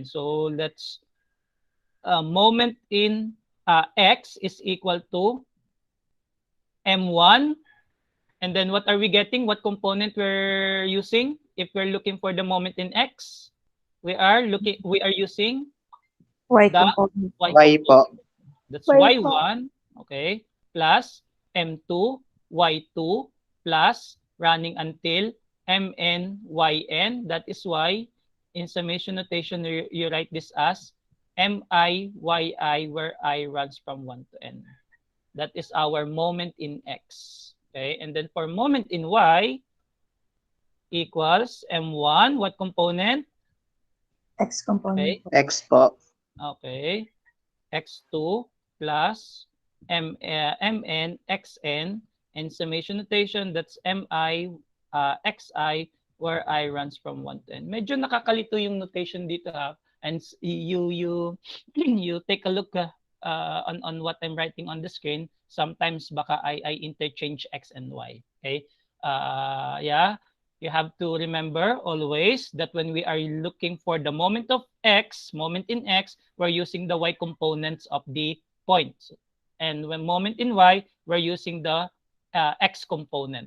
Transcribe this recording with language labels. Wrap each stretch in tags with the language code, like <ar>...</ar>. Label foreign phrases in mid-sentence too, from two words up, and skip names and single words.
<en>So let's moment in x is equal to m1, and then what are we getting? What component we're using? If we're looking for the moment in x, we are using Y the component.</en> <tl>Y po.</tl> <en>That's Y y1, okay, plus m2, y2, plus running until mn, yn. That is why in summation notation, you write this as mi, yi, where I runs from 1 to n. That is our moment in x. Okay, and then for moment in y equals m1, what component? X component. Okay.</en> <tl>X po.</tl> <en>Okay. x2 plus mn, xn, and summation notation, that's mi, xi, where I runs from 1 to n.</en> <tl>Medyo nakakalito yung notation dito, ha?</tl> <en>And you take a look on what I'm writing on the screen. Sometimes</en> <tl>baka</tl> <en>I interchange x and y. Okay, yeah, you have to remember always that when we are looking for the moment of x, moment in x, we're using the y components of the points, and when moment in y, we're using the x component.</en>